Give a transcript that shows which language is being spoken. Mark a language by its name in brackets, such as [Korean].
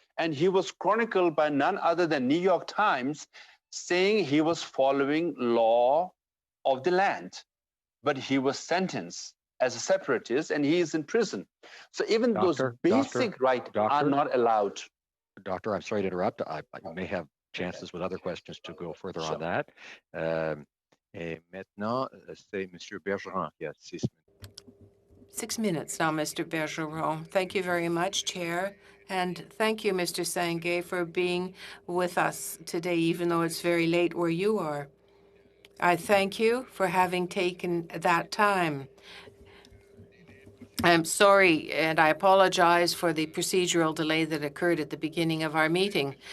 [English] And he was chronicled by none other than New York Times, saying he was following law of the land, but he was sentenced as a separatist and he is in prison. So even those basic rights are not allowed. Doctor, I'm sorry to interrupt. I may have chances with other questions to go further on that. [French] Et maintenant, c'est Monsieur Bergeron qui a 6 minutes. [English] 6 minutes now, Mr. Bergeron. Thank you very much, Chair. And thank you, Mr. Sangay, for being with us today, even though it's very late where you are. I thank you for having taken that time. I'm sorry, and I apologize for the procedural delay that occurred at the beginning of our meeting.